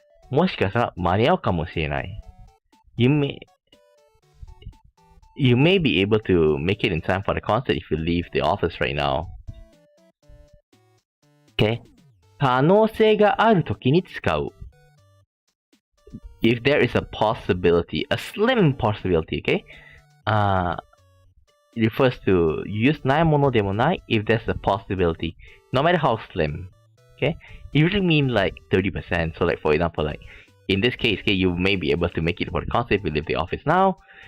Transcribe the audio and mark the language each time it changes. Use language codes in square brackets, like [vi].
[ja] もしかしたら間に合うかもしれない。 [en] You may be able to make it in time for the concert if you leave the office right now. Okay? [ja] 可能性があるときに使う。 [en] If there is a possibility, a slim possibility, okay? It refers to use ないものでもない if there's a possibility, no matter how slim. Okay? It usually mean like 30%. So like for example, like in this case, okay, you may be able to make it for the concert if you leave the office now.